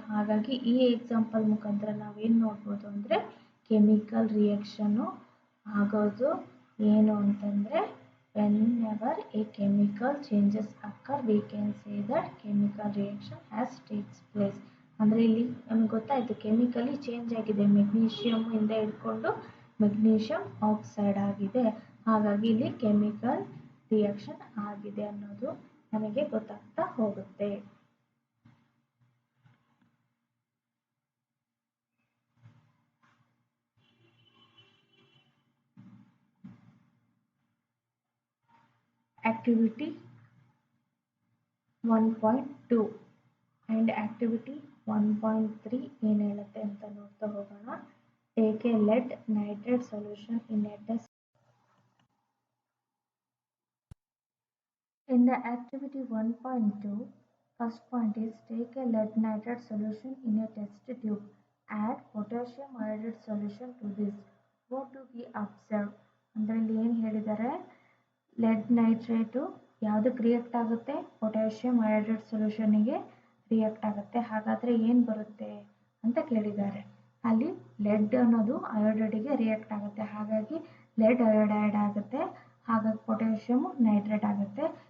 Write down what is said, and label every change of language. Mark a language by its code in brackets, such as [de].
[kn] ಹಾಗಾಗಿ ಈ ಎಕ್ಸಾಂಪಲ್ ಮುಖಾಂತರ ನಾವೇನು ನೋಡ್ಬೋದು ಅಂದರೆ, ಕೆಮಿಕಲ್ ರಿಯಾಕ್ಷನ್ನು ಆಗೋದು ಏನು ಅಂತಂದರೆ, [en] whenever a chemical changes occur, we can say that chemical reaction has takes place. [kn] ಅಂದರೆ ಇಲ್ಲಿ ನಮಗೆ ಗೊತ್ತಾಯಿತು, ಕೆಮಿಕಲಿ ಚೇಂಜ್ ಆಗಿದೆ, ಮೆಗ್ನೀಷಿಯಮ್ ಇಂದ ಹಿಡ್ಕೊಂಡು ಮೆಗ್ನೀಷಿಯಂ ಆಕ್ಸೈಡ್ ಆಗಿದೆ. ಹಾಗಾಗಿ ಇಲ್ಲಿ ಕೆಮಿಕಲ್ ರಿಯಾಕ್ಷನ್ ಆಗಿದೆ ಅನ್ನೋದು ನಮಗೆ ಗೊತ್ತಾಗ್ತಾ ಹೋಗುತ್ತೆ. [en] Activity 1.2 and activity 1.3 [kn] ಏನು ಹೇಳುತ್ತೆ ಅಂತ ನೋಡ್ತಾ ಹೋಗೋಣ. [en] Take a lead nitrate solution in a test. In the activity 1.2, first point is take a lead nitrate solution in a test tube. Add potassium iodide solution to this. What do we observe? [kn] ಅಂದರೆ ಇಲ್ಲಿ ಏನು ಹೇಳಿದ್ದಾರೆ, LED nitrate ಯಾವುದಕ್ಕೆ react ಆಗುತ್ತೆ, potassium iodide ಸೊಲ್ಯೂಷನ್ನಿಗೆ react ಆಗುತ್ತೆ. ಹಾಗಾದರೆ ಏನು ಬರುತ್ತೆ ಅಂತ ಕೇಳಿದ್ದಾರೆ. ಅಲ್ಲಿ ಲೆಡ್ ಅನ್ನೋದು ಅಯೋಡೈಡಿಗೆ ರಿಯಾಕ್ಟ್ ಆಗುತ್ತೆ, ಹಾಗಾಗಿ ಲೆಡ್ ಅಯೋಡೈಡ್ ಆಗುತ್ತೆ, ಹಾಗಾಗಿ ಪೊಟ್ಯಾಷಿಯಮ್ ನೈಟ್ರೇಟ್ ಆಗುತ್ತೆ.